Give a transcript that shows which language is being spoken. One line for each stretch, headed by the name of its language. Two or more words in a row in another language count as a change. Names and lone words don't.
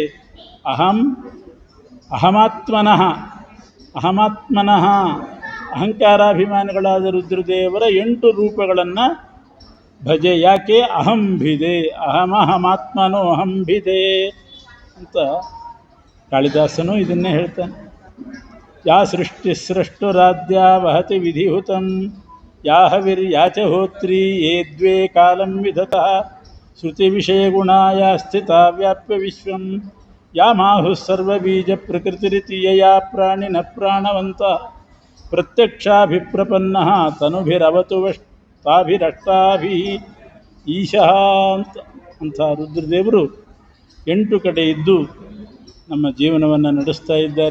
Kannada: ಅಹಮಾತ್ಮನಃ ಅಹಂಕಾರಾಭಿಮಾನಿಗಳಾದ ರುದ್ರದೇವರ 8 ರೂಪಗಳನ್ನು ಭಜೆ. ಯಾಕೆ? ಅಹಂಭಿದೆ, ಅಹಮಾತ್ಮನೋ ಅಹಂಭಿದೆ ಅಂತ ಕಾಳಿದಾಸನು ಇದನ್ನೇ ಹೇಳ್ತಾನೆ.
Sanskrit: ಯಾ ಸೃಷ್ಟಿಸ್ರಷ್ಟುರಾದ್ಯ ವಹತಿ ವಿಧಿಹುತಂ ಯಾಹವಿರ್ಯಾಚ ಹೋತ್ರಿ ಯೇ ದ್ವೇ ಕಾಲಂ ವಿಧತಃ ಶ್ರುತಿ ವಿಷಯ ಗುಣಾಯ ಸ್ಥಿತ ವ್ಯಾಪ್ಯ ವಿಶ್ವಂ ಯಾ ಮಾಹುಃ ಸರ್ವಬೀಜ ಪ್ರಕೃತಿರಿತಿ ಯಯಾ ಪ್ರಾಣಿನ ಪ್ರಾಣವಂತ ಪ್ರತ್ಯಕ್ಷಾಭಿಪ್ರಪನ್ನಃ ತನುಭಿರವತು ತಾಭಿರಷ್ಟಾಭಿ ಈಶಃ
Kannada: ಅಂತ ರುದ್ರದೇವರು 8 ಕಡೆ ಇದ್ದು ನಮ್ಮ ಜೀವನವನ್ನು ನಡೆಸ್ತಾ ಇದ್ದಾರೆ.